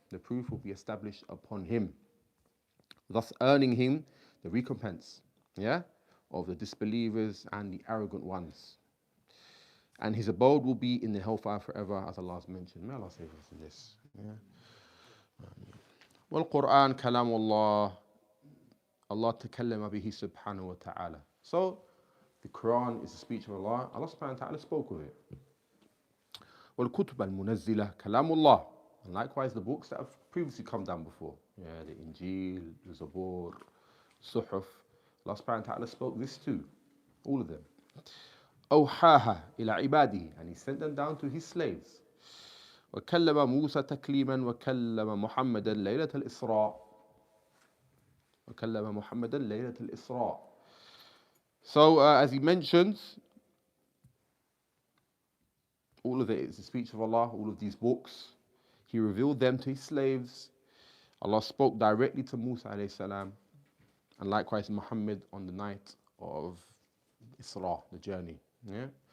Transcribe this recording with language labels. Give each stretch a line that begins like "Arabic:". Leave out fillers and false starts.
English: The proof will be established upon him, thus earning him the recompense, yeah, of the disbelievers and the arrogant ones. And his abode will be in the hellfire forever, as Allah has mentioned. May Allah save us from this.
Arabic: Yeah. والقرآن كلام الله. Allah تكلم به سبحانه وتعالى.
English: So the Quran is the speech of Allah. Allah subhanahu wa ta'ala spoke with it.
Arabic: والكتب المنزلة كلام الله.
English: And likewise the books that have previously come down before. Yeah, the Injil, the Zabur, Suhuf. Allah subhanahu wa ta'ala spoke this too. All of them.
Arabic: أوحاها إلى عباده.
English: And He sent them down to His slaves.
Arabic: وكلم موسى تكليما وكلم محمدا ليلة الإسراء. وكلم محمدا ليلة الإسراء.
English: So as he mentions, all of it is the speech of Allah, all of these books. He revealed them to His slaves. Allah spoke directly to Musa alayhi salam, and likewise Muhammad on the night of Isra, the journey. Yeah.